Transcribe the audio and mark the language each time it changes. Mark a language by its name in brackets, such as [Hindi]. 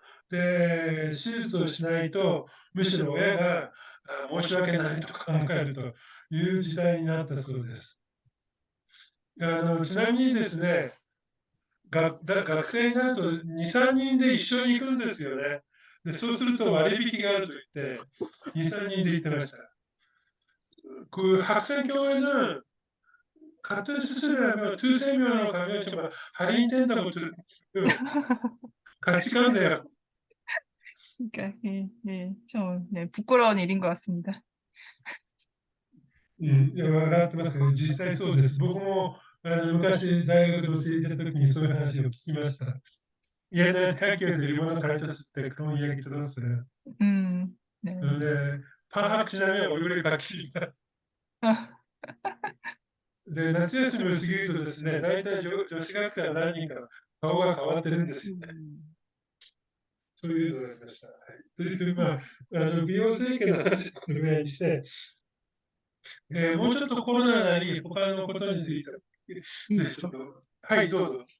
[Japanese] で、手術をしないと、むしろ親が申し訳ないと考えるという時代になったそうです。ちなみにですね、学生になると2、3人で一緒に行くんですよね。で、そうすると割引があると言って、2、3人で行ってました。 [Korean] 학생교회는 같은 수술을 하면 두세 명으로 가면 정말 할인된다고 들었어요. 같이 간대요. 그러니까 좀 부끄러운 일인 것 같습니다. [Japanese] いや、分かってますけど、実際そうです。僕も昔大学で教えてた時にそういう話を聞きました。 [Korean] 옛날 대학교에서 일본어 가르쳤을 때 그런 이야기 들었어요. 네. 근데 방학 지나면 얼굴이 바뀌니까. 아, [Japanese] 네,夏休みを過ぎるとですね、大体女子学生は何人か顔が変わってるんですよね。そういうのがありました。はい、という、美容整形の話はこれぐらいにして、もうちょっとコロナなり他のことについて、ぜひちょっと、はい、どうぞ。